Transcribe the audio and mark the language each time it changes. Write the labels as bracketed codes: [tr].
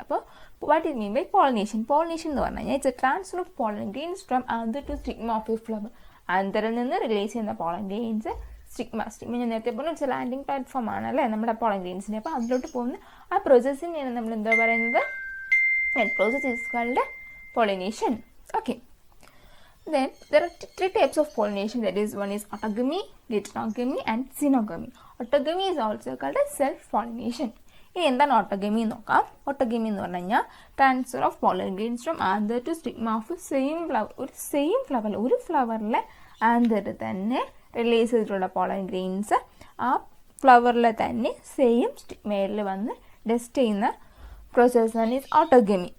[en] അപ്പോൾ what is mean by pollination? Pollination [ml] എന്ന് പറഞ്ഞു കഴിഞ്ഞാൽ [en] It's a transfer of pollen grains from anther to stigma of a flower. [ml] ആന്തറിൽ നിന്ന് release ചെയ്യുന്ന pollen grains stigma ഞാൻ നേരത്തെ പറഞ്ഞ [en] it's landing platform [ml] ആണ്, അല്ലേ, നമ്മുടെ പോളൻ ഗ്രെയിൻസിൻ്റെ. അപ്പോൾ അതിലോട്ട് പോകുന്ന ആ പ്രോസസ്സിനെയാണ് നമ്മൾ എന്താ പറയുന്നത്? [en] That process is called pollination. Okay. Then there are three types of pollination. That is, one is autogamy, geitonogamy, and synogamy. Autogamy is also called as self-pollination. [ml] ഇനി എന്താണ് ഓട്ടോഗമി നോക്കാം. [en] autogamy [ml] എന്ന് പറഞ്ഞു കഴിഞ്ഞാൽ [en] Transfer of pollen grains from anther to stigma of same flower. [ml] ഒരു ഫ്ലവറിലെ ആന്തറിൽ തന്നെ release ചെയ്തിട്ടുള്ള pollen grains ആ ഫ്ലവറിലെ തന്നെ സെയിം സ്റ്റിഗ്മയിൽ വന്ന് ടെസ്റ്റ് ചെയ്യുന്ന പ്രോസസ്സാണ് ഈസ് ഓട്ടോഗമി.